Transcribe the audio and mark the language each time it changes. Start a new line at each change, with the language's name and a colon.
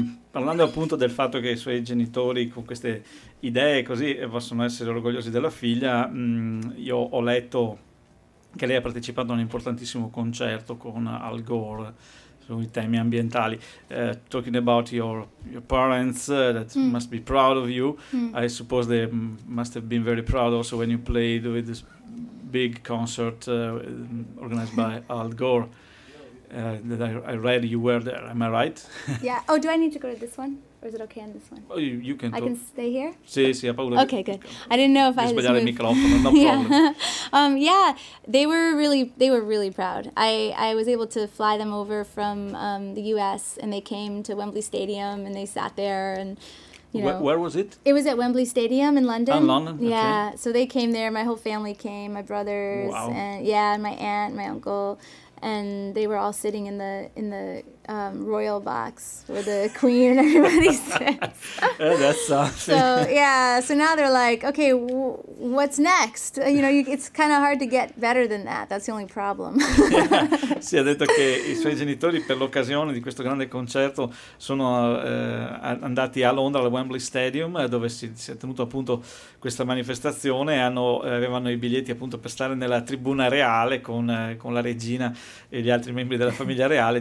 Italian: Parlando appunto del fatto che i suoi genitori con queste idee così possono essere orgogliosi della figlia, io ho letto che lei ha partecipato a un importantissimo concerto con Al Gore sui temi ambientali.
English: Talking about your parents that must be proud of you. I suppose they must have been very proud also when you played with this big concert organized by Al Gore. That I read you were there. Am I right? Yeah. Oh, do I need to go to this one? Or is it okay on this one? Oh, you can talk. I can stay here?
Italian: Sì, sì, a paura.
English: Okay, good. I didn't know if I had to move. they were really proud. I was able to fly them over from the U.S. and they came to Wembley Stadium and they sat there and, you know. Where was it? It was at Wembley Stadium in London. In London, okay. Yeah, so they came there. My whole family came, my brothers. Wow. And my aunt, my uncle. And they were all sitting in the royal box where the queen and everybody sits. That's something. So, yeah, so now they're like, okay, what's next? You know, it's kind of hard to get better than that. That's the only problem.
Italian: Si è detto che i suoi genitori per l'occasione di questo grande concerto sono andati a Londra, al Wembley Stadium, dove si è tenuto appunto questa manifestazione, e avevano i biglietti appunto per stare nella tribuna reale con la regina e gli altri membri della famiglia reale.